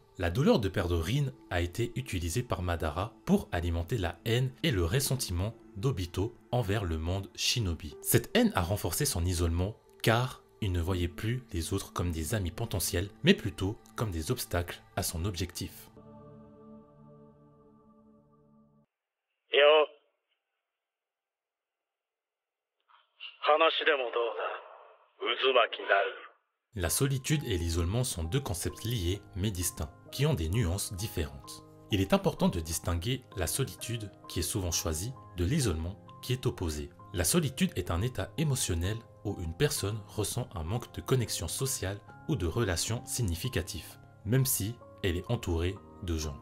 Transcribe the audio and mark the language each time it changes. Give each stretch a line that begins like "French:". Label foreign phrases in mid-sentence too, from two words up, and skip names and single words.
French: La douleur de perdre Rin a été utilisée par Madara pour alimenter la haine et le ressentiment d'Obito envers le monde shinobi. Cette haine a renforcé son isolement car il ne voyait plus les autres comme des amis potentiels, mais plutôt comme des obstacles à son objectif.
Japanese: Yo. 話でもどうだ。渦巻きになる。
French: La solitude et l'isolement sont deux concepts liés mais distincts, qui ont des nuances différentes. Il est important de distinguer la solitude, qui est souvent choisie, de l'isolement, qui est opposé. La solitude est un état émotionnel où une personne ressent un manque de connexion sociale ou de relations significatives, même si elle est entourée de gens.